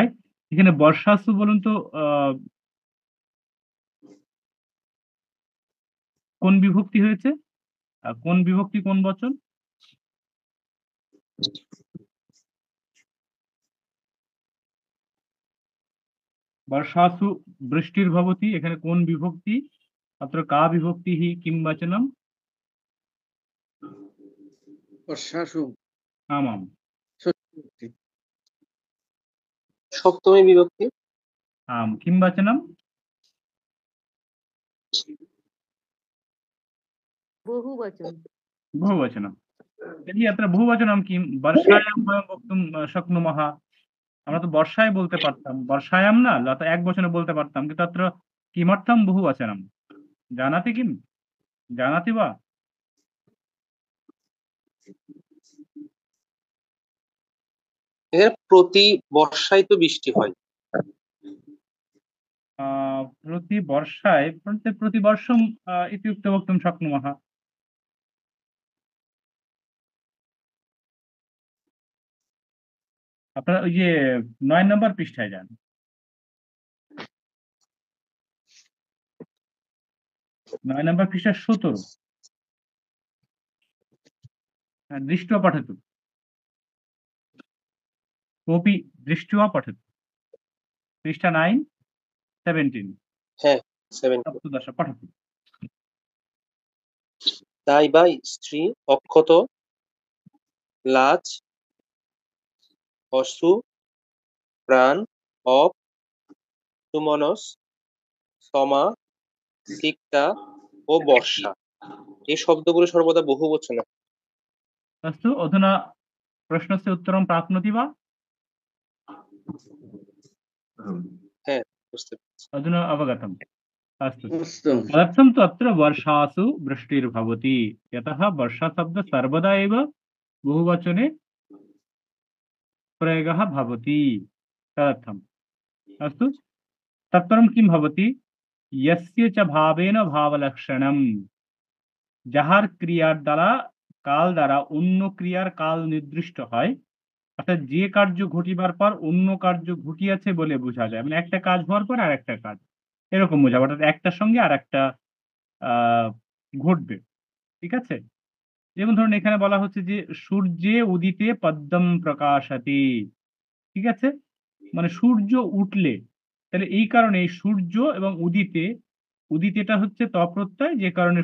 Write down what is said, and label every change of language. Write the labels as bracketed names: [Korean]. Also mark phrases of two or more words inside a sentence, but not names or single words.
[Bangla] এখানে বর্ষাসু বলুন তো কোন বিভক্তি হয়েছে? কোন বিভক্তি কোন বচন? [Sanskrit] বর্ষাসু বৃষ্টির ভবতি, [Bangla] এখানে কোন বিভক্তি? [Sanskrit] अत्र का विभक्तिः किं वचनम्? वर्षासु। आमाम्। सप्तमी विभक्ति। आम्, किं वचनम्? बहुवचन। बहुवचनं। तर्हि अत्र बहुवचनं किं? वर्षायां वयं वक्तुं शक्नुमः। [Bangla] আমরা তো বর্ষায় বলতে পারতাম, বর্ষায়াম না, এক বচনে বলতে পারতাম, কিন্তু [Sanskrit] अत्र किमर्थं बहुवचनं जानाति किम्? [Bangla] জানাতি বা এখানে প্রতি বর্ষায় তো বৃষ্টি হয়। প্রতি বর্ষায় [Sanskrit] প্রতি বর্ষম ইত্যুক্ত বক্তুম শক্নুমः। [Bangla] আপনারা ওই যে 9 নম্বর পৃষ্ঠায় যান। 9 নম্বর পৃষ্ঠা 17 [Sanskrit] দৃष्ट्वा पठतु कोऽपि दृष्ट्वा पठतु पृष्ठा 9 17 [Bangla] হ্যাঁ, 7। [Sanskrit] सप्तदश पठतु। [Bangla] তাই বা স্ত্রী অক্ষত লাজ অশ্রু প্রাণ অপ সুমনস সমা সিক্তা ও বর্ষা এই শব্দগুলো সর্বদা বহু বচনে। [Sanskrit] अस्तु अधुना प्रश्नस्य उत्तरं प्राप्नोति वा? [Bangla] হ্যাঁ, বুঝতে পেরেছি। [Sanskrit] अधुना अवगतम्। अस्तु अस्तु तदर्थं तु अत्र वर्षासु वृष्टिर्भवति यतः वर्षाशब्दः सर्वदा एव बहुवचने प्रयोगः भवति तदर्थम्। अस्तु तत्परं किं भवति यस्य च भावेन भावलक्षणं [Bangla] যাহার ক্রিয়ার দ্বারা কাল দ্বারা অন্য ক্রিয়ার কাল নির্দিষ্ট হয় অর্থাৎ যে কার্য ঘটিবার পর অন্য কার্য ঘটিয়াছে বলে বোঝা যায় মানে একটা কাজ হওয়ার পর আর একটা কাজ এরকম বোঝাবো অর্থাৎ একটার সঙ্গে আর একটা ঘটবে ঠিক আছে যেমন ধরুন এখানে বলা হচ্ছে যে [Sanskrit] সূর্যে উদিতে পদ্মম প্রকাশাতি [Bangla] ঠিক আছে মানে সূর্য উঠলে তাহলে এই কারণে এই সূর্য এবং উদিতে উদিতেটা হচ্ছে তপ্রত্যয় যে কারণে